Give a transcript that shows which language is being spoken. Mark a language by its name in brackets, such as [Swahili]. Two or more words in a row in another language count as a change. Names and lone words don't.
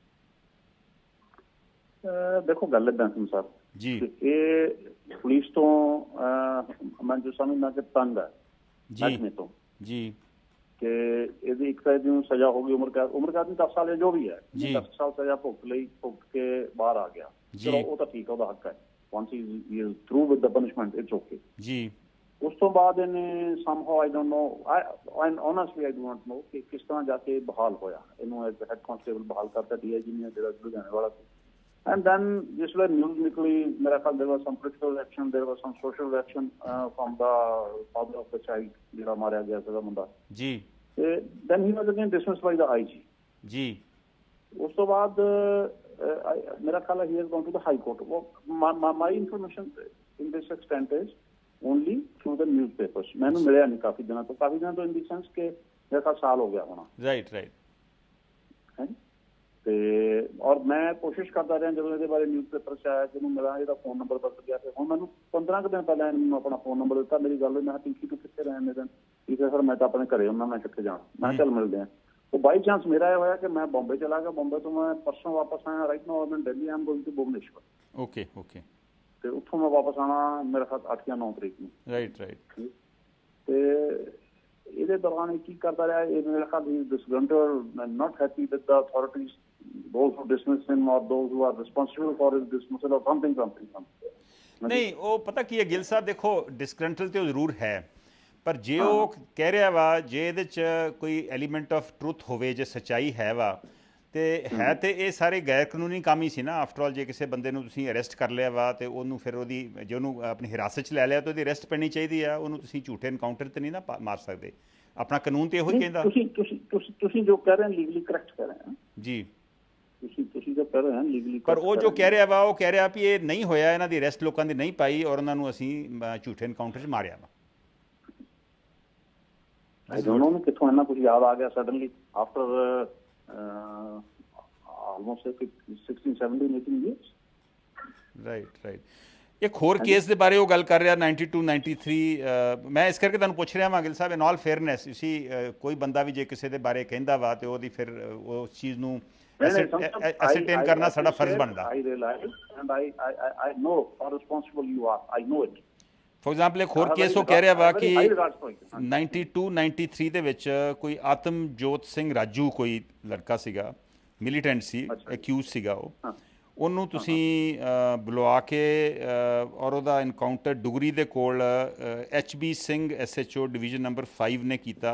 [Punjabi] ਦੇਖੋ ਗੱਲ ਏਦਾਂ ਸੀ ਸਰ ਜੀ, ਇਹ ਪੁਲਿਸ ਤੋਂ ਮੈਂ ਜੋ ਸਮਝਦਾ ਕਿ ਤੰਗ ਹੈ ਮਹਿਕਮੇ ਤੋਂ ਜੀ, ਕਿ ਇਹਦੀ ਇੱਕ ਤਾਂ ਇਹਦੀ ਸਜ਼ਾ ਹੋ ਗਈ ਉਮਰ ਕੈਦ ਦੀ 10 ਸਾਲ ਜਾਂ ਜੋ ਵੀ ਹੈ, 10 ਸਾਲ ਸਜ਼ਾ ਭੁਗਤ ਕੇ ਬਾਹਰ ਆ ਗਿਆ, ਚਲੋ ਉਹ ਤਾਂ ਠੀਕ ਹੈ, ਉਹਦਾ ਹੱਕ ਹੈ। [English] Once he is through with the punishment, it's okay ਜੀ। [Punjabi] ਉਸ ਤੋਂ ਬਾਅਦ ਇਹਨੇ [English] somehow I don't know, I honestly I do not know [Punjabi] ਕਿ ਕਿਸ ਤਰ੍ਹਾਂ ਜਾ ਕੇ ਬਹਾਲ ਹੋਇਆ, ਇਹਨੂੰ [English] as head constable [Punjabi] ਬਹਾਲ ਕਰਤਾ DIG ਨੇ, ਜਿਹੜਾ ਲੁਧਿਆਣੇ ਵਾਲਾ ਸੀ। [English] And then [Punjabi] ਜਿਸ ਵੇਲੇ ਨਿਊਜ਼ ਨਿਕਲੀ, ਮੇਰਾ ਖਿਆਲ [English] there was some political reaction, there was some social reaction from the father of the child, [Punjabi] ਜਿਹੜਾ ਮਾਰਿਆ ਗਿਆ ਸੀਗਾ ਮੁੰਡਾ ਜੀ। [English] ਤੇ then he was again dismissed by the IG [Punjabi] ਜੀ। ਉਸ ਤੋਂ ਬਾਅਦ ਮੇਰਾ ਖਿਆਲ ਹੈ [English] he has gone to the high court। my information in this extent is only through the newspapers। [Punjabi] ਮੈਨੂੰ ਮਿਲਿਆ ਨਹੀਂ ਕਾਫੀ ਦਿਨਾਂ ਤੋਂ [English] in the sense [Punjabi] ਕਿ ਮੇਰਾ ਖਿਆਲ ਸਾਲ ਹੋ ਗਿਆ ਹੋਣਾ। [English] right right. [Punjabi] ਹੈ ਤੇ ਔਰ ਮੈਂ ਕੋਸ਼ਿਸ਼ ਕਰਦਾ ਰਿਹਾ ਜਦੋਂ ਇਹਦੇ ਬਾਰੇ ਨਿਊਜ਼ਪੇਪਰ 'ਚ ਆਇਆ ਕਿ ਇਹਨੂੰ ਮੇਰਾ ਇਹਦਾ ਫੋਨ ਨੰਬਰ ਬਦਲ ਗਿਆ, ਤੇ ਹੁਣ ਮੈਨੂੰ 15 ਕੁ ਦਿਨ ਪਹਿਲਾਂ ਇਹਨੂੰ ਆਪਣਾ ਫੋਨ ਨੰਬਰ ਦਿੱਤਾ। ਮੇਰੀ ਗੱਲ ਹੋਈ, ਮੈਂ ਕਿਹਾ ਪਿੰਕੀ ਤੂੰ ਕਿੱਥੇ ਰਹਿਣ ਦੇ? ਠੀਕ ਹੈ ਸਰ, ਮੈਂ ਤਾਂ ਆਪਣੇ ਘਰੇ ਹੁੰਦਾ, ਮੈਂ ਕਿੱਥੇ ਜਾਣਾ? ਮੈਂ ਚੱਲ ਮਿਲਦੇ ਹਾਂ। ਉਹ [English] by chance [Punjabi] ਮੇਰਾ ਇਹ ਹੋਇਆ ਕਿ ਮੈਂ ਬੰਬੇ ਚਲਾ ਗਿਆ, ਬੰਬੇ ਤੋਂ ਮੈਂ ਪਰਸੋਂ ਵਾਪਸ ਆਇਆ। [English] right now I am Delhi, I am going to Bhubaneswar. okay okay. [Punjabi] ਤੇ ਉੱਥੋਂ ਮੈਂ ਵਾਪਸ ਆਉਣਾ ਮੇਰੇ ਖਿਆਲ 8 ਜਾਂ 9 ਤਰੀਕ ਨੂੰ। [English] right right. [Punjabi] ਤੇ ਇਹਦੇ ਦੌਰਾਨ ਇਹ ਕੀ ਕਰਦਾ ਰਿਹਾ, ਇਹ ਮੇਰੇ ਖਿਆਲ ਹੀ [English] disgruntled and not happy with the authorities, those who dismiss him or those who are responsible for his dismissal or something। [Punjabi] ਨਹੀਂ, ਉਹ ਪਤਾ ਕੀ ਹੈ ਗਿੱਲ ਸਾਹਿਬ, ਦੇਖੋ ਡਿਸਗਰੰਟਲ ਤੇ ਉਹ ਜ਼ਰੂਰ ਹੈ, ਪਰ ਜੇ ਉਹ ਕਹਿ ਰਿਹਾ ਵਾ, ਜੇ ਇਹਦੇ 'ਚ ਕੋਈ [English] element of truth [Punjabi] ਹੋਵੇ, ਜੇ ਸੱਚਾਈ ਹੈ ਵਾ, ਤੇ ਹੈ ਤੇ ਇਹ ਸਾਰੇ ਗੈਰ ਕਾਨੂੰਨੀ ਕੰਮ ਹੀ ਸੀ ਨਾ। [English] after all [Punjabi] ਜੇ ਕਿਸੇ ਬੰਦੇ ਨੂੰ ਤੁਸੀਂ ਅਰੈਸਟ ਕਰ ਲਿਆ ਵਾ ਤੇ ਉਹਨੂੰ ਫਿਰ ਉਹਦੀ, ਜੇ ਉਹਨੂੰ ਆਪਣੀ ਹਿਰਾਸਤ 'ਚ ਲੈ ਲਿਆ ਤਾਂ ਉਹਦੀ ਅਰੈਸਟ ਪੈਣੀ ਚਾਹੀਦੀ ਆ। ਉਹਨੂੰ ਤੁਸੀਂ ਝੂਠੇ ਐਨਕਾਊਂਟਰ ਤੇ ਨਹੀਂ ਨਾ ਮਾਰ ਸਕਦੇ। ਆਪਣਾ ਕਾਨੂੰਨ ਤੇ ਇਹੋ ਹੀ ਕਹਿੰਦਾ। ਤੁਸੀਂ ਜੋ ਕਹਿ ਰਹੇ ਹੋ [English] legally correct [Punjabi] ਕਰ ਰਹੇ ਹੋ ਜੀ। ਤੁਸੀਂ ਜੋ ਕਹਿ ਰਹੇ ਹੋ ਲੀਗਲੀ, ਪਰ ਉਹ ਜੋ ਕਹਿ ਰਿਹਾ ਵਾ, ਉਹ ਕਹਿ ਰਿਹਾ ਵੀ ਇਹ ਨਹੀਂ ਹੋਇਆ, ਇਹਨਾਂ ਦੀ ਅਰੈਸਟ ਲੋਕਾਂ ਦੀ ਨਹੀਂ ਪਾਈ ਔਰ ਉਹਨਾਂ ਨੂੰ ਅਸੀਂ ਝੂਠੇ ਐਨਕਾਊਂਟਰ 'ਚ ਮਾਰਿਆ ਵਾ। [English] I don't know [Punjabi] ਕਿੱਥੋਂ ਇੰਨਾ ਕੁਝ ਯਾਦ ਆ ਗਿਆ [English] suddenly after almost 16 17 18 years। right right. [Punjabi] ਇੱਕ ਹੋਰ ਕੇਸ ਦੇ ਬਾਰੇ ਉਹ ਗੱਲ ਕਰ ਰਿਹਾ 92 93। ਮੈਂ ਇਸ ਕਰਕੇ ਤੁਹਾਨੂੰ ਪੁੱਛ ਰਿਹਾ ਹਾਂ ਗਿੱਲ ਸਾਹਿਬ, [English] in all fairness, [Punjabi] ਤੁਸੀਂ ਕੋਈ ਬੰਦਾ ਵੀ ਜੇ ਕਿਸੇ ਦੇ ਬਾਰੇ ਕਹਿੰਦਾ ਵਾ ਤੇ ਉਹਦੀ ਫਿਰ ਉਸ ਚੀਜ਼ ਨੂੰ ਐਸਰਟੇਨ ਕਰਨਾ ਸਾਡਾ ਫਰਜ਼ ਬਣਦਾ। [English] I realize and I know how responsible you are, I know it। for example [Punjabi] ਇੱਕ ਹੋਰ ਕੇਸ ਉਹ ਕਹਿ ਰਿਹਾ ਵਾ ਕਿ 92 93 ਦੇ ਵਿੱਚ ਕੋਈ ਆਤਮਜੋਤ ਸਿੰਘ ਰਾਜੂ ਕੋਈ ਲੜਕਾ ਸੀਗਾ, ਮਿਲੀਟੈਂਟ ਸੀ, ਅਕਿਊਜ਼ ਸੀਗਾ ਉਹ, ਉਹਨੂੰ ਤੁਸੀਂ ਬੁਲਵਾ ਕੇ ਔਰ ਉਹਦਾ ਇਨਕਾਊਂਟਰ ਡੁਗਰੀ ਦੇ ਕੋਲ HB ਸਿੰਘ SHO [English] division number [Punjabi] 5 ਨੇ ਕੀਤਾ।